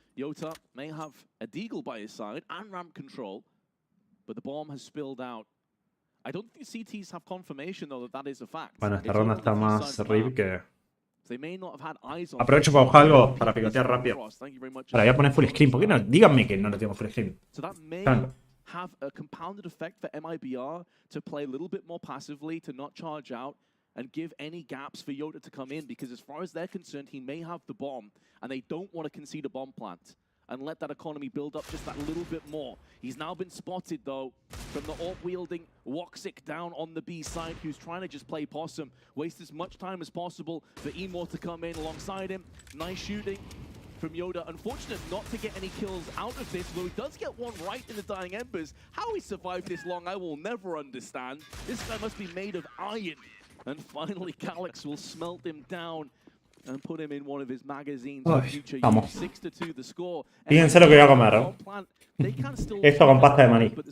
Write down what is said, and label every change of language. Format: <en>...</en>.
<en>Yota may have a Deagle by his side and ramp control, but the bomb has spilled out. I don't think CTs have confirmation, though, that is a fact.</en> <es>Bueno, esta ronda está más rip que...</es> <en>They may not have had eyes on.</en> <es>Aprovecho para buscar algo para picotear rápido. Ahora voy a poner full screen. ¿Por qué no? Díganme que no lo tengo full screen.</es> <en>So that may have a compounded effect for MIBR to play a little bit more passively, to not charge out, and give any gaps for Yota to come in, because as far as they're concerned, he may have the bomb, and they don't want to concede a bomb plant and let that economy build up just that little bit more. He's now been spotted, though, from the AWP-wielding Woxic down on the B side, who's trying to just play possum, waste as much time as possible for Emor to come in alongside him. Nice shooting from Yoda. Unfortunate not to get any kills out of this, though he does get one right in the dying embers. How he survived this long, I will never understand. This guy must be made of iron. And finally, Calyx will smelt him down and put him in one of his magazines.</en> <es>Vamos.</es> <en>6-2 the score.</en> <es>Fíjense lo que voy a comer. Esto con pasta de maní.</es>